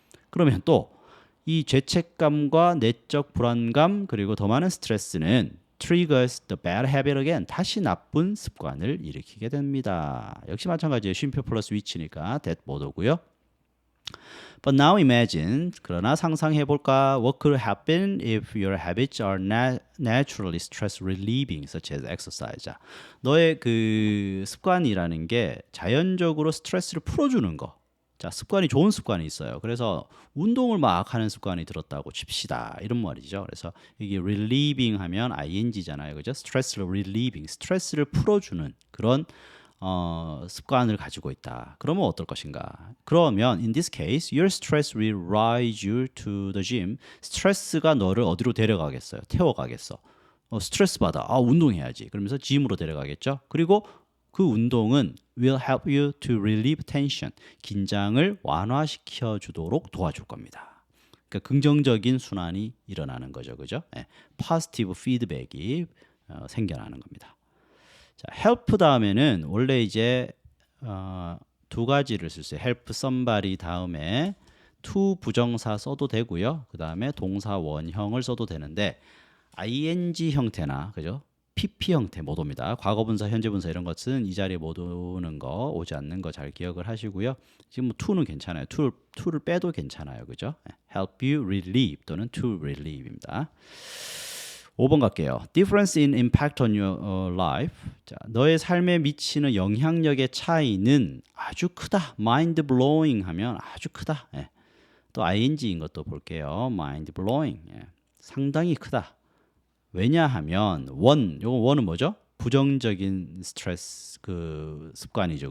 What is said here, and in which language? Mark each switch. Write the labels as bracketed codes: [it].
[ko] 그러면 또 이 죄책감과 내적 불안감 그리고 더 많은 스트레스는 [en] triggers the bad habit again. [ko] 다시 나쁜 습관을 일으키게 됩니다. 역시 마찬가지예요. 쉼표 플러스 위치니까 that 못 오고요. [en] But now imagine, [ko] 그러나 상상해 볼까? [en] What could happen if your habits are naturally stress relieving, such as exercise? [ko] 자, 너의 그 습관이라는 게 자연적으로 스트레스를 풀어주는 거. 자, 습관이 좋은 습관이 있어요. 그래서 운동을 막 하는 습관이 들었다고 칩시다. 이런 말이죠. 그래서 이게 relieving 하면 ing잖아요. 그죠? 스트레스를 relieving, 스트레스를 풀어주는 그런 습관을 가지고 있다. 그러면 어떨 것인가? 그러면 [en] in this case, your stress will rise you to the gym. [ko] 스트레스가 너를 어디로 데려가겠어요? 태워가겠어. 스트레스 받아. 운동해야지. 그러면서 짐으로 데려가겠죠. 그리고 그 운동은 [en] will help you to relieve tension. [ko] 긴장을 완화시켜 주도록 도와줄 겁니다. 그러니까 긍정적인 순환이 일어나는 거죠. 그죠? 네. positive feedback이 생겨나는 겁니다. 자, help 다음에는 원래 이제 두 가지를 쓸 수 있어요. help somebody 다음에 to 부정사 써도 되고요. 그 다음에 동사 원형을 써도 되는데 ing 형태나 그죠? pp 형태 못 옵니다. 과거분사, 현재분사 이런 것은 이 자리에 못 오는 거, 오지 않는 거 잘 기억을 하시고요. 지금 뭐 to는 괜찮아요. to를 빼도 괜찮아요. 그죠? [en] help you relieve 또는 to relieve입니다. [ko] 5번 갈게요. [en] Difference in impact on your life. [ko] 자, 너의 삶에 미치는 영향력의 차이는 아주 크다. mind blowing 하면 아주 크다. 예. 또 ing인 것도 볼게요. mind blowing. 예. 상당히 크다. 왜냐하면 요거 원은 뭐죠? 부정적인 스트레스 그 습관이죠.